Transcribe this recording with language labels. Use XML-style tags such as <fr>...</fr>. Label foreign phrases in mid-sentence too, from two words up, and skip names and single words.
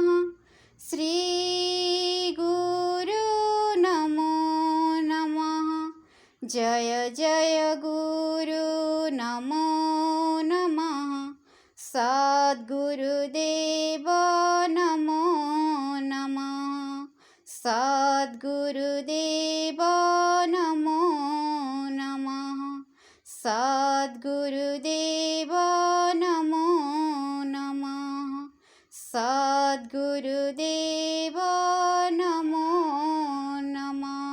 <sa>श्री गुरु नमो नमः। जय जय गुरु नमो नमः। सद्गुरुदेव नमो नमः। સદ્ગુરુદેવ નમો નમઃ સદ્ગુરુદેવ નમો નમઃ સદ્ગુરુદેવ નમો નમઃ.</sa>